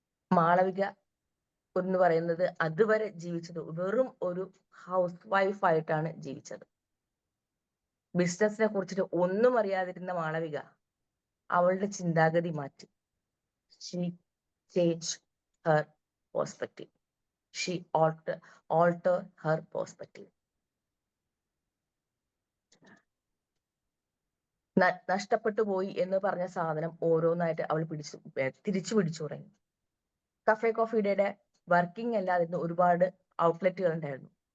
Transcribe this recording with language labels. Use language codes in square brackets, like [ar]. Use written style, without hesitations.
[ml] മാളവിക എന്ന് പറയുന്നത് അതുവരെ ജീവിച്ചത് വെറും ഒരു ഹൗസ് വൈഫായിട്ടാണ് ജീവിച്ചത്. ബിസിനസിനെ കുറിച്ചിട്ട് ഒന്നും അറിയാതിരുന്ന മാളവിക അവളുടെ ചിന്താഗതി മാറ്റി. [en] She change her perspective. She alter her perspective. [ml] നഷ്ടപ്പെട്ടു പോയി എന്ന് പറഞ്ഞ സാധനം ഓരോന്നായിട്ട് അവൾ തിരിച്ചു പിടിച്ചു തുടങ്ങി. കഫേ കോഫി ഡേയുടെ വർക്കിംഗ് അല്ലാതിരുന്ന ഒരുപാട് ഔട്ട്ലെറ്റുകൾ ഉണ്ടായിരുന്നു.